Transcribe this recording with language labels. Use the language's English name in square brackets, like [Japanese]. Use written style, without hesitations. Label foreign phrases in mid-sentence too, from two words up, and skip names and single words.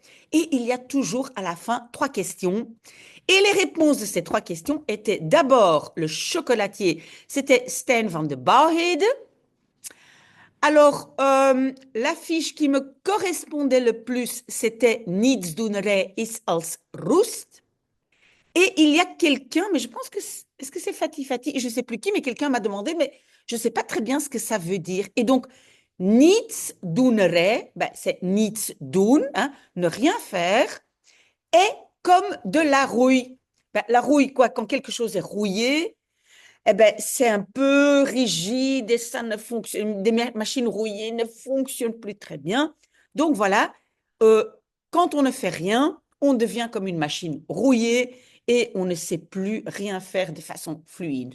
[French] Et il y a toujours à la fin 3 questions. Et les réponses de ces 3 questions étaient d'abord le chocolatier, c'était Stan van de Bouwheide. Alors, l'affiche qui me correspondait le plus, c'était [Dutch] Nietsdoenerij is als roest. [French] Et il y a quelqu'un, mais je pense que est-ce que c'est Fatih Fatih? Je ne sais plus qui, mais quelqu'un m'a demandé, mais je ne sais pas très bien ce que ça veut dire. Et donc, nietsdoenerij, c'est [Dutch] niets doen, [French] hein, ne rien faire, est comme de la rouille. La rouille, quoi, quand quelque chose est rouillé, c'est un peu rigide et ça ne fonctionne, des machines rouillées ne fonctionnent plus très bien. Donc voilà, euh, quand on ne fait rien, on devient comme une machine rouillée et on ne sait plus rien faire de façon fluide.